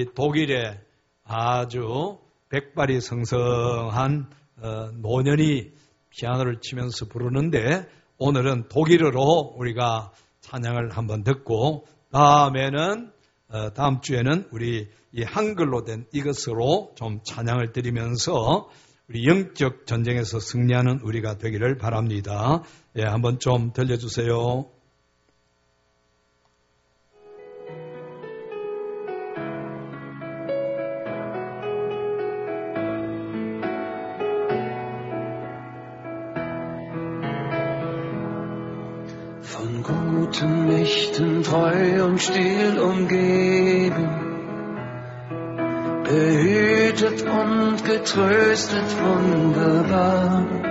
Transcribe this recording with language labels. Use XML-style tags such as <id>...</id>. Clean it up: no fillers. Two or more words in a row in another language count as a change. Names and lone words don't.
<ko>독일의 아주 백발이 성성한 노년이 피아노를 치면서 부르는데 오늘은 독일어로 우리가 찬양을 한번 듣고 다음에는 다음 주에는 우리 이 한글로 된 이것으로 좀 찬양을 드리면서 우리 영적 전쟁에서 승리하는 우리가 되기를 바랍니다. 예, 한번 좀 들려주세요.</ko> <de>Von guten Mächten treu und still umgeben, behütet und getröstet wunderbar.</de>